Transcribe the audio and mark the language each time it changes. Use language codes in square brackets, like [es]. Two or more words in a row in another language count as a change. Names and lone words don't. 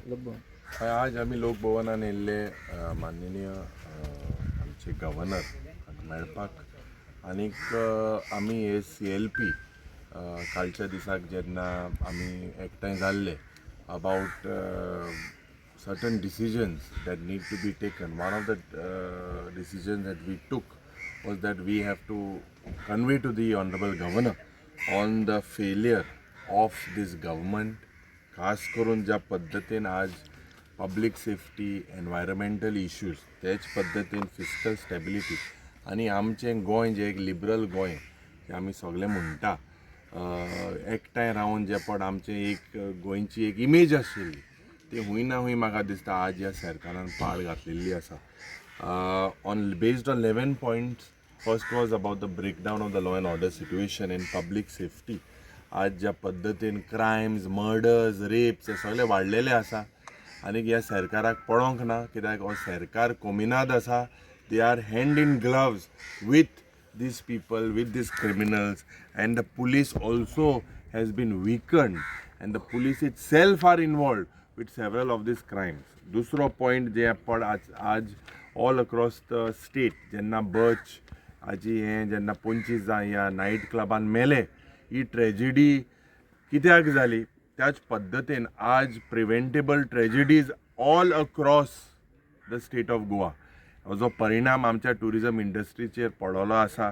[kok] आज आम्ही लोकभवनान येयल्ले माननीय आमचे गव्हर्नर मेळपाक आनीक आमी हे CLP कालच्या दिसाक जेन्ना आमी एकठांय जाल्ले [en] about certain decisions that need to be taken. One of the decisions that we took was that we have to convey to the Honorable Governor on the failure of this government. [kok] खास करून ज्या पद्धतीन आज [en] public safety environmental issues [kok] तेच पद्धतीन [en] fiscal stability [kok] आनी आमचें गोंय जें एक लिबरल गोंय जें आमी सगळे म्हणटा एकठांय रावन जे पड आमचें एक गोंयची एक इमेज आशिल्ली ती हूंय ना हूंय म्हाका दिसता आज ह्या सरकारान पाळ घातलेली आसा [en] on based on 11 points. first was about the breakdown of the law and order situation in public safety. [kok] आज ज्या पद्धतीन [en] crimes murders rapes [kok] हे सगळे वाडलेले आसा आनी ह्या सरकाराक पळोवंक ना कित्याक हो सरकार कोमिनाद आसा. [en] they are hand in gloves with these people, with these criminals, and the police also has been weakened and the police itself are involved with several of these crimes. [kok] दूसरो पॉइंट जे पड आज [en] all across the state [kok] जेन्ना बच आजी हें जेन्ना 25 ह्या नायट क्लबान मेले ही ट्रेजिडी कित्याक जाली त्याच पद्दतीन आज [en] preventable tragedies all across the state of Goa [kok] जो परिणाम आमच्या [en] tourism industry [kok] पडलो आसा.